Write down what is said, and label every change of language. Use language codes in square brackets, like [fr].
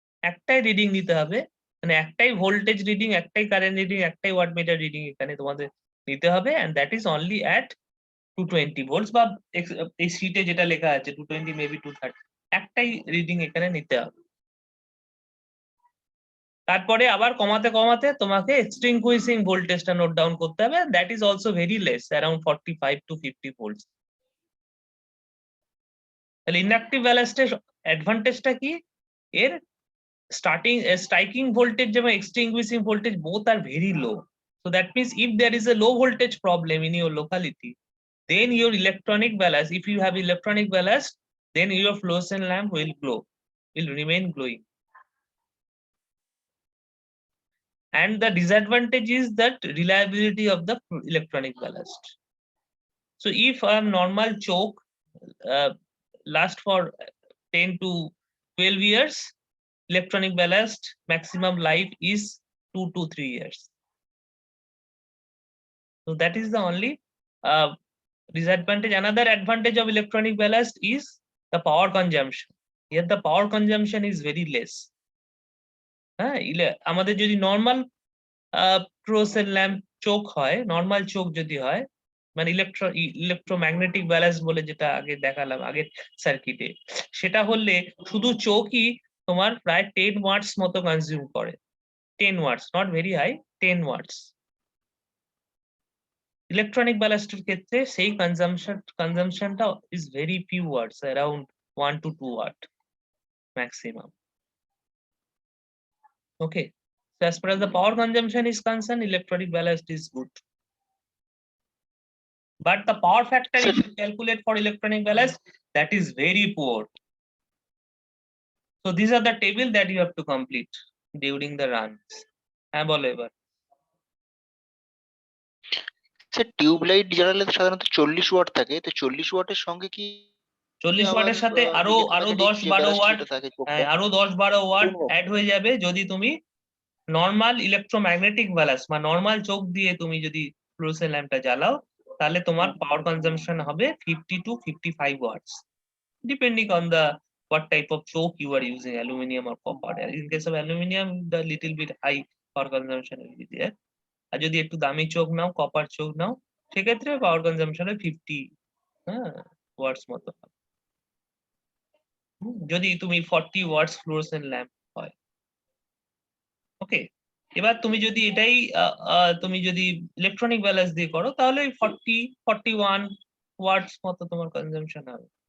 [bn] একটাই রিডিং নিতে হবে, মানে একটাই ভোল্টেজ রিডিং, একটাই কারেন্ট রিডিং, একটাই ওয়াট মিটার রিডিং এখানে তোমাদের নিতে হবে, [en] and that is only at 220 volts, [bn] বা এই শীটে যেটা লেখা আছে 220 মেবি 230, একটাই রিডিং এখানে নিতে হবে। তারপরে আবার কমাতে কমাতে তোমাকে এক্সটিংগুইশিং ভোল্টেজটা নোট ডাউন করতে হবে, [en] that is also very less, [bn] around 45 to 50 volts. তাহলে ইন্ডাকটিভ ব্যালাস্টের অ্যাডভান্টেজটা কি, এর striking voltage এবং extinguishing voltage [en] both are very low. So that means if there is a low voltage problem in your locality, then your electronic ballast, if you have electronic ballast, then your fluorescent lamp will glow, will remain glowing. And the disadvantage is that reliability of the electronic ballast. So if a normal choke lasts for 10 to 12 years, electronic ballast maximum life is 2 to 3 years. So that is the only disadvantage. Another advantage of electronic ballast is the power consumption. Here the power consumption is very less. [bn] আমাদের যদি normal fluorescent lamp চোক হয়, normal চোক যদি হয়, মানে electromagnetic balance বলে যেটা আগে দেখালাম আগের সার্কিটে, সেটা হলে শুধু চোকই তোমার প্রায় 10 ওয়াটস মতো কনজিউম করে। 10 ওয়াটস, [en] not very high, [bn] 10 what's. Electronic ব্যালাস্টের ক্ষেত্রে সেই কনজাম্পশনটা [en] is very few watts, [bn] around 1 to 2 watt maximum. [en] Okay, so as far as the power consumption is concerned, electronic ballast is good, but the power factor if you calculate for electronic ballast, that is very poor. So these are the table that you have to complete during the runs. [bn] বলো এবার। Sir tubelight জ্বালালে তো সাধারণত 40 watt থাকে, তো 40 ওয়াটের সঙ্গে কি 40 ওয়াটের সাথে আরো 10-12 ওয়াট, আরো 10-12 ওয়াট অ্যাড হয়ে যাবে যদি তুমি নর্মাল ইলেকট্রোম্যাগনেটিক ব্যালান্স বা নর্মাল চোখ দিয়ে তুমি যদি ফ্লুরোসেন্ট ল্যাম্পটা জ্বালাও, তাহলে তোমার পাওয়ার কনজাম্পশন হবে 50 to 55 what's, [en] Depending on the what type of choke you are using, aluminum or copper. In case of aluminum, the little bit high power consumption will be there. [bn] আর যদি একটু দামি চোক নাও, copper চোক নাও, সেক্ষেত্রে power consumption 50 ওয়াটস মতো। যদি তুমি 40 ওয়াটস fluorescent lamp হয়। ওকে, এবার তুমি যদি এটাই তুমি যদি ইলেকট্রনিক ব্যালান্স দিয়ে করো, তাহলে 40-41 ওয়াটস মতো তোমার কনজাম্পশন হবে।